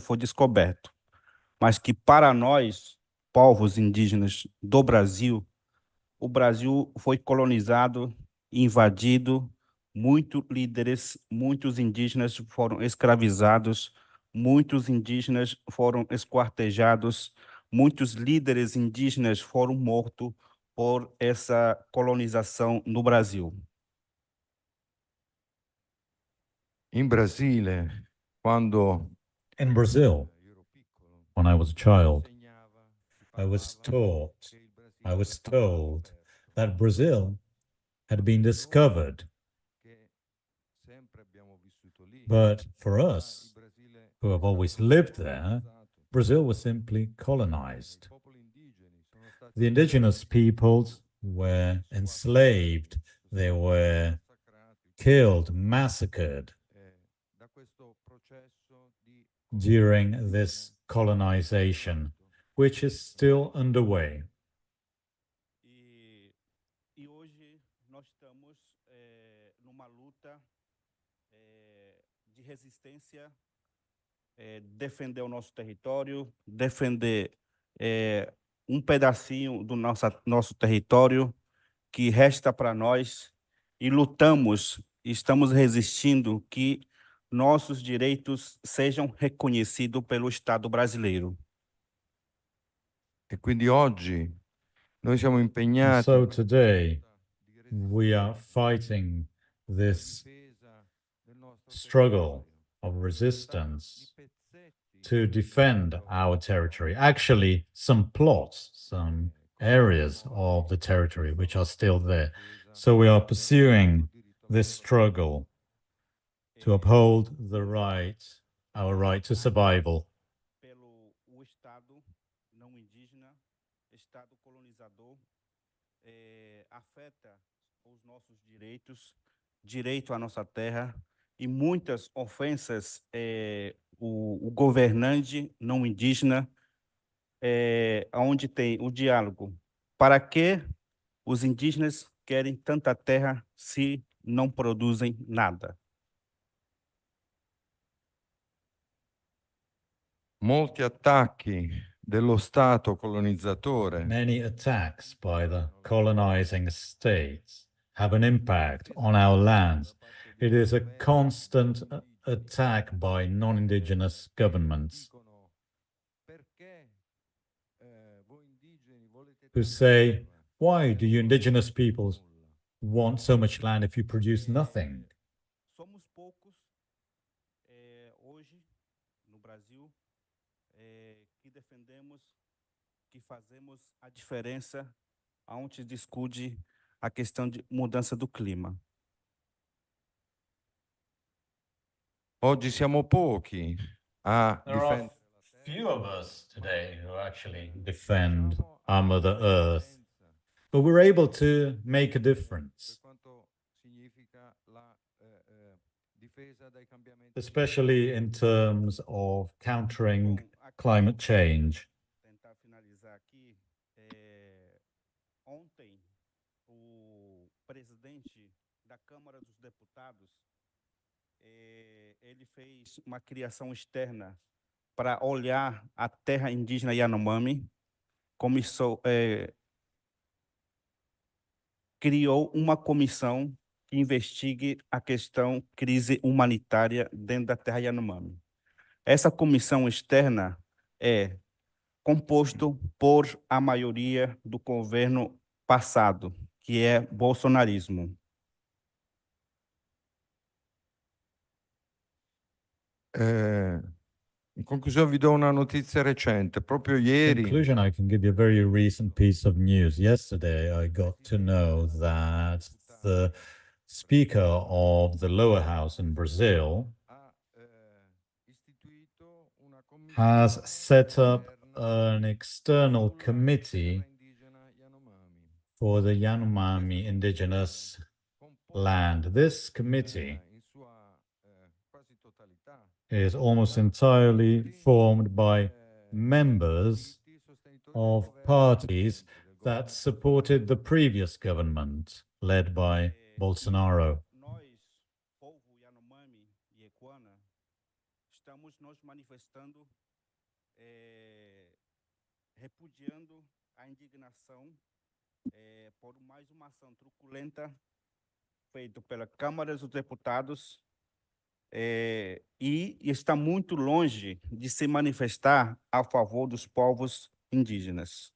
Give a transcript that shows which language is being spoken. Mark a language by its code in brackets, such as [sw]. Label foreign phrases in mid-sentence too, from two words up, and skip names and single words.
[pt] foi descoberto, mas que para nós, povos indígenas do Brasil, o Brasil foi colonizado, invadido, muitos líderes, muitos indígenas foram escravizados, muitos indígenas foram esquartejados, muitos líderes indígenas foram mortos por essa colonização no Brasil. [it] in Brasile, quando [en] In Brazil, when I was a child, I was told that Brazil had been discovered. But for us, who have always lived there, Brazil was simply colonized. The indigenous peoples were enslaved, they were killed, massacred during this colonization, which is still underway. [pt] E hoje nós estamos numa luta de resistência, defender o nosso território, defender pedacinho do nosso território que resta para nós e lutamos, estamos resistindo que nossos direitos sejam reconhecidos pelo Estado brasileiro. [it] E quindi oggi noi siamo [en] And [it] impegnati [en] so today, we are fighting this struggle of resistance to defend our territory. Actually, some plots, some areas of the territory which are still there. So we are pursuing this struggle to uphold the right, our right to survival. [pt] Pelo o Estado não indígena, Estado colonizador, afeta os nossos direitos, direito à nossa terra e muitas ofensas o governante não indígena, onde tem o diálogo. Para que os indígenas querem tanta terra se não produzem nada? [it] molti attacchi dello Stato colonizzatore [en] Many attacks by the colonizing states have an impact on our lands. It is a constant attack by non-indigenous governments who say, Why do you indigenous peoples want so much land if you produce nothing? [pt] Somos poucos hoje no Brasil que defendemos, que fazemos a diferença aonde discute a questão de mudança do clima. [it] Oggi siamo pochi a [en] There are [it] difendere. [en] few of us today who actually defend our Mother Earth, but we're able to make a difference, especially in terms of countering climate change. [pt] Tentar finalizar aqui. Ontem, o presidente da Câmara dos Deputados ele fez uma criação externa para olhar a terra indígena Yanomami, criou uma comissão que investigue a questão crise humanitária dentro da terra Yanomami. Essa comissão externa é composto por a maioria do governo passado, que é bolsonarismo. [it] In conclusione vi do una notizia recente. Proprio [en] In [it] ieri [en] conclusion, I can give you a very recent piece of news. Yesterday, I got to know that the Speaker of the lower house in Brazil has set up an external committee for the Yanomami indigenous land. This committee is almost entirely formed by members of parties that supported the previous government led by Bolsonaro. [pt] Nós, povo Yanomami e Equana, estamos nos manifestando, repudiando a indignação por mais uma ação truculenta feita pela Câmara dos Deputados e está muito longe de se manifestar a favor dos povos indígenas.